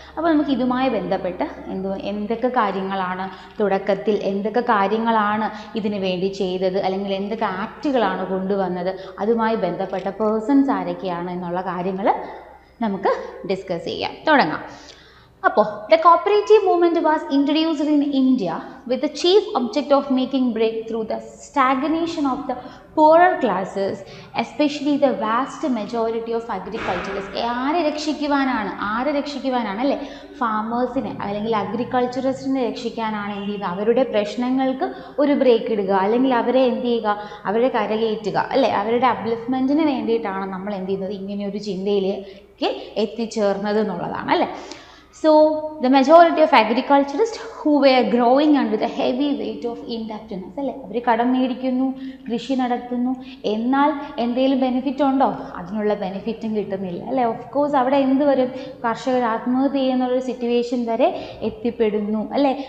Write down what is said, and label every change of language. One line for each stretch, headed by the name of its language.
Malayalam: അപ്പോൾ നമുക്ക് ഇതുമായി ബന്ധപ്പെട്ട് എന്തൊക്കെ കാര്യങ്ങളാണ് തുടക്കത്തിൽ, എന്തൊക്കെ കാര്യങ്ങളാണ് ഇതിനു വേണ്ടി ചെയ്തത്, അല്ലെങ്കിൽ എന്തൊക്കെ ആക്റ്റുകളാണ് കൊണ്ടുവന്നത്, അതുമായി ബന്ധപ്പെട്ട പേഴ്സൺസ് ആരൊക്കെയാണ് എന്നുള്ള കാര്യങ്ങൾ നമുക്ക് ഡിസ്കസ് ചെയ്യാം. തുടങ്ങാം. അപ്പോൾ
English: the cooperative movement was introduced in India with the chief object of making breakthrough the stagnation of the poorer classes, especially the vast majority of agriculturists.
Malayalam: ആരെ രക്ഷിക്കുവാനാണ് അല്ലേ? ഫാമേഴ്സിനെ അല്ലെങ്കിൽ അഗ്രികൾച്ചറിസ്റ്റിനെ രക്ഷിക്കാനാണ് എന്ത് ചെയ്യുന്നത്? അവരുടെ പ്രശ്നങ്ങൾക്ക് ഒരു ബ്രേക്ക് ഇടുക, അല്ലെങ്കിൽ അവരെ എന്ത് ചെയ്യുക? അവരെ കരകയറ്റുക അല്ലേ. അവരുടെ അപ്ലിഫ്റ്റ്മെൻറ്റിന് വേണ്ടിയിട്ടാണ് നമ്മൾ എന്ത് ചെയ്യുന്നത്? ഇങ്ങനെയൊരു ചിന്തയിലേക്ക് എത്തിച്ചേർന്നത് എന്നുള്ളതാണ് അല്ലേ.
English: So, the majority of agriculturists who were growing and with a heavy weight of indebtedness
Malayalam: അല്ലേ, അവർ കടം മേടിക്കുന്നു, കൃഷി നടത്തുന്നു, എന്നാൽ എന്തെങ്കിലും ബെനിഫിറ്റ് ഉണ്ടോ? അതിനുള്ള ബെനിഫിറ്റും കിട്ടുന്നില്ല അല്ലേ. ഓഫ് കോഴ്സ് അവിടെ എന്ത് വരും? കർഷകർ ആത്മഹത്യ ചെയ്യുന്നുള്ളൊരു സിറ്റുവേഷൻ വരെ എത്തിപ്പെടുന്നു അല്ലേ.